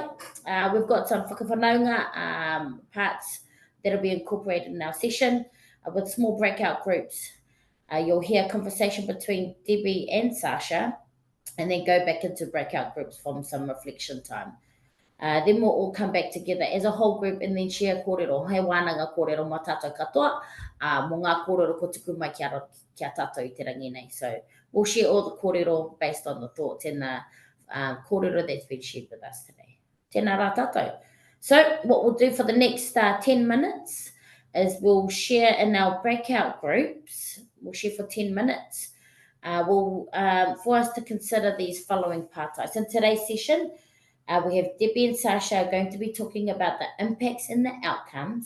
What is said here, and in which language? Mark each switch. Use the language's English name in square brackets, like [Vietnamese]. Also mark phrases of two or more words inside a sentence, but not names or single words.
[English] We've got some whakawhanaunga parts that will be incorporated in our session with small breakout groups. You'll hear a conversation between Debbie and Sacha, and then go back into breakout groups from some reflection time. Then we'll all come back together as a whole group and then share kōrero, [Māori] hei wānanga kōrero mā tātou katoa, mō ngā kōrero ko tuku mai kia tātou I te rangi nei. [English] So we'll share all the kōrero based on the thoughts and the kōrero that's been shared with us today. [Māori] Tēnā rā tātou. [English] So what we'll do for the next 10 minutes is we'll share in our breakout groups. We'll share for 10 minutes. for us to consider these following parts. In today's session, we have Debbie and Sacha are going to be talking about the impacts and the outcomes.